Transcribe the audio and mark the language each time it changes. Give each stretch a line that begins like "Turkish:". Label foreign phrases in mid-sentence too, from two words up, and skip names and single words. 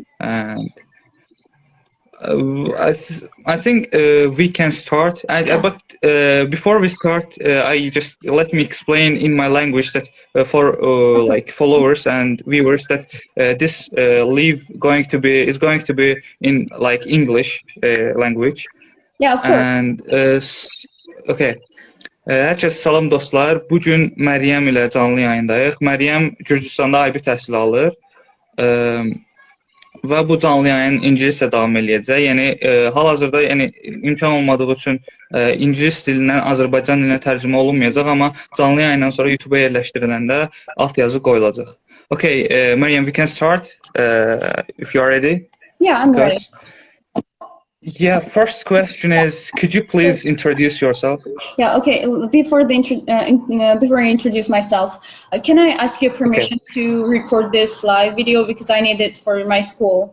English: And I think we can start. But before we start, I just let me explain in my language that for like followers and viewers that this live is going to be in like English language. Yeah, of course. And okay.
Azerbaijani: Hər kəs salam dostlar. Bu gün Məryəm ilə canlı yayındayıq. Məryəm Gürcüstanda IB təhsil alır. Və bu canlı yayın ingiliscə davam eləyəcək. Yəni hal-hazırda imkan olmadığı üçün ingilis dilindən Azərbaycan dilinə tərcümə olunmayacaq, amma canlı yayından sonra YouTube-a yerləşdiriləndə alt yazı qoyulacaq.
English: Okay, Mariam, we can start if you are ready. Yeah, I'm ready. Yeah, first question is, could you please introduce yourself? Yeah, okay. Before I introduce myself, can I ask you permission to record this live video because I need it for my school?